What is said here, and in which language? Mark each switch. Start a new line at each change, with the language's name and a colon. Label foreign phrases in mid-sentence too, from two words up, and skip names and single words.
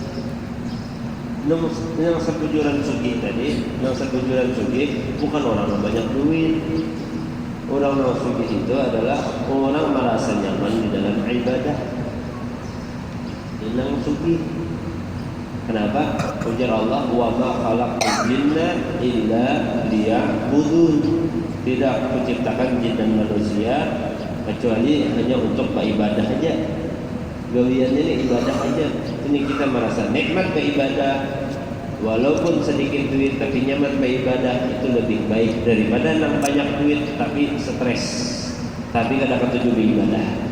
Banjar: Yang sebujuran sugih tadi, yang sebujuran sugih bukan orang yang banyak duit.
Indonesian: Orang sugih itu adalah orang merasa nyaman di dalam ibadah.
Banjar: Yang sugih. Kenapa? Ujar Allah,
Arabic: وما خلقت الجن إلا ليعبدون.
Indonesian: Tidak menciptakan jin dan manusia kecuali hanya untuk beribadah aja.
Banjar: Gawiannya ini ibadah aja. Ini kita merasa nikmat beribadah, walaupun sedikit duit tapi nyaman beribadah, itu lebih baik daripada yang banyak duit tapi stres, tapi kada ketujuh beribadah.